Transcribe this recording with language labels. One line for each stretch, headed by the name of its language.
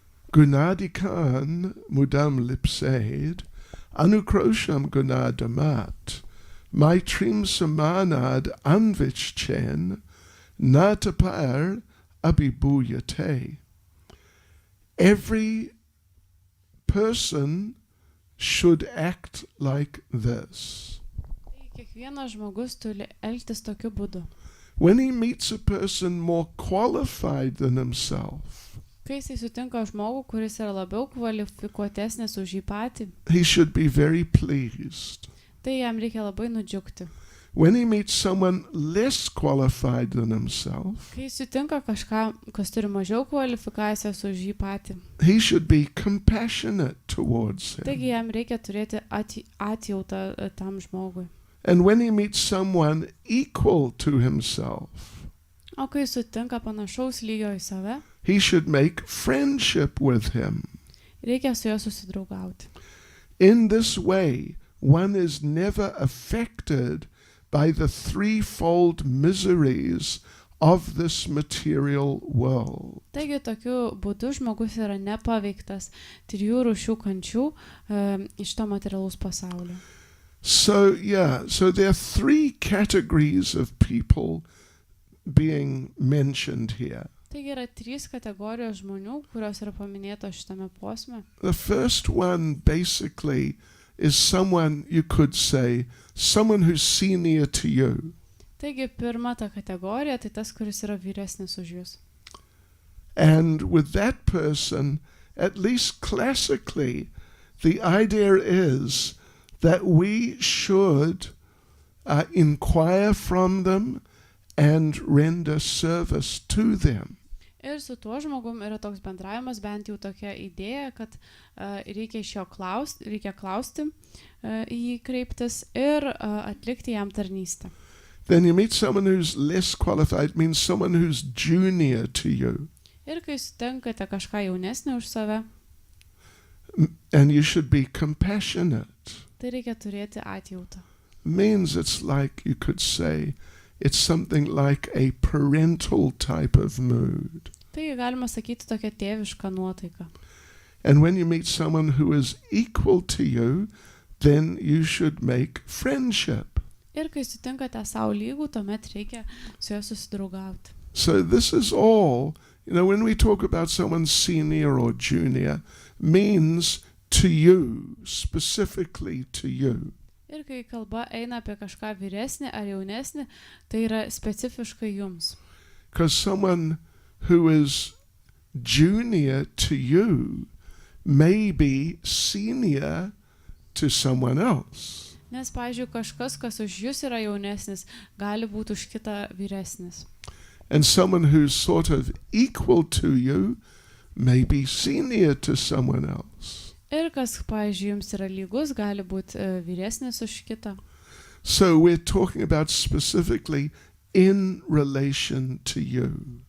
Sanskrit: Gunadikan mudam lipsaid, anukrosham gunadamat, maitrim samanad anvichen, natapar abhibhuyate.
English: Every person should act like this.
Lithuanian: Kiekvienas žmogus turi elgtis tokiu būdu.
English: When he meets a person more qualified than himself,
Lithuanian: Kai jisai sutinka žmogų, kuris yra labiau kvalifikuotesnis už jį patį,
English: he should be very pleased.
Lithuanian: tai jam reikia labai nudžiugti.
English: When he meets someone less qualified than himself,
Lithuanian: Kai sutinka kažką, kas turi mažiau kvalifikacijos už jį patį,
English: he should be compassionate towards him.
Lithuanian: taigi jam reikia turėti atjautą tam žmogui.
English: And when he meets someone equal to himself,
Lithuanian: O kai sutinka panašaus lygio į save,
English: he should make friendship with him.
Lithuanian: reikia su juo susidraugauti.
English: In this way, one is never affected by the threefold miseries of this material world.
Lithuanian: Taigi tokiu būdu žmogus yra nepaveiktas 3 rūšių kančių iš to materialaus pasaulio.
English: So there are 3 categories of people being mentioned here.
Lithuanian: Taigi yra 3 kategorijos žmonių, kurios yra paminėtos šitame posme.
English: The first one basically is someone, you could say, someone who's senior to you.
Lithuanian: Taigi pirma ta kategorija, tai tas, kuris yra vyresnis už jūs.
English: And with that person, at least classically, the idea is that we should inquire from them and render service to them.
Lithuanian: Ir su tuo žmogum yra toks bendravimas, bent jau tokia idėja, kad reikia iš jo klausti, į jį kreiptis ir atlikti jam tarnystę.
English: Then you meet someone who's less qualified, means someone who's junior to you.
Lithuanian: Ir kai sutinkate kažką jaunesnį už save,
English: And you should be compassionate.
Lithuanian: tai reikia turėti atjautą.
English: Means it's like, you could say, it's something like a parental type of mood.
Lithuanian: Taigi galima sakyti tokia tėviška nuotaika.
English: And when you meet someone who is equal to you, then you should make friendship.
Lithuanian: Ir kai sutinkate savo lygų, tuomet reikia su juo susidraugauti.
English: So this is all, when we talk about someone senior or junior, means to you, specifically to you.
Lithuanian: Ir kai kalba eina apie kažką vyresnį ar jaunesnį, tai yra specifiškai jums.
English: Because someone who is junior to you may be senior to someone else.
Lithuanian: Nes, pavyzdžiui, kažkas, kas už jūs yra jaunesnis, gali būti už kitą vyresnis.
English: And someone who's sort of equal to you may be senior to someone else.
Lithuanian: Ir kas, pavyzdžiui, jums yra lygus, gali būti vyresnis už kitą.
English: So we're talking about specifically in relation to you.